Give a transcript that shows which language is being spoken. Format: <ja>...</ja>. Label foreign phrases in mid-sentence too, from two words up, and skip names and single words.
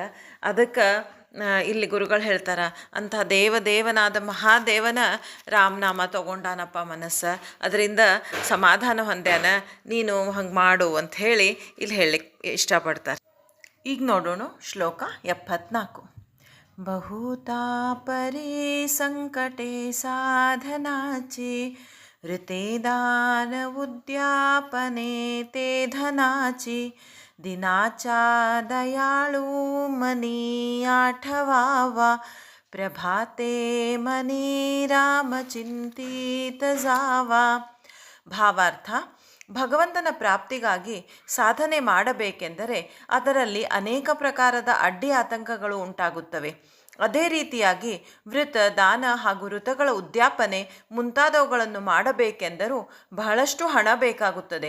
<kn>ಅದಕ್ಕೆ ಇಲ್ಲಿ ಗುರುಗಳು ಹೇಳ್ತಾರೆ, ಅಂಥ ದೇವನಾದ ಮಹಾದೇವನ ರಾಮನಾಮ ತೊಗೊಂಡಾನಪ್ಪ ಮನಸ್ಸು, ಅದರಿಂದ ಸಮಾಧಾನ ಹೊಂದ್ಯಾನ, ನೀನು ಹಂಗೆ ಮಾಡು ಅಂಥೇಳಿ ಇಲ್ಲಿ ಹೇಳಲಿಕ್ಕೆ ಇಷ್ಟಪಡ್ತಾರೆ. ಈಗ ನೋಡೋಣ ಶ್ಲೋಕ</kn> <mr>74. बहुतापरी संकटे साधनाची, ऋते दान उद्यापने ते धनाची, दिनाचा दयाळू मनी आठवावा, प्रभाते मनी राम चिंतित जावा.</mr> <kn>ಭಾವಾರ್ಥ: ಭಗವಂತನ ಪ್ರಾಪ್ತಿಗಾಗಿ ಸಾಧನೆ ಮಾಡಬೇಕೆಂದರೆ ಅದರಲ್ಲಿ ಅನೇಕ ಪ್ರಕಾರದ ಅಡ್ಡಿ ಆತಂಕಗಳು ಉಂಟಾಗುತ್ತವೆ. ಅದೇ ರೀತಿಯಾಗಿ ವೃತ, ದಾನ ಹಾಗೂ ಋತಗಳ ಉದ್ಯಾಪನೆ ಮುಂತಾದವುಗಳನ್ನು ಮಾಡಬೇಕೆಂದರೂ ಬಹಳಷ್ಟು ಹಣ ಬೇಕಾಗುತ್ತದೆ.</kn>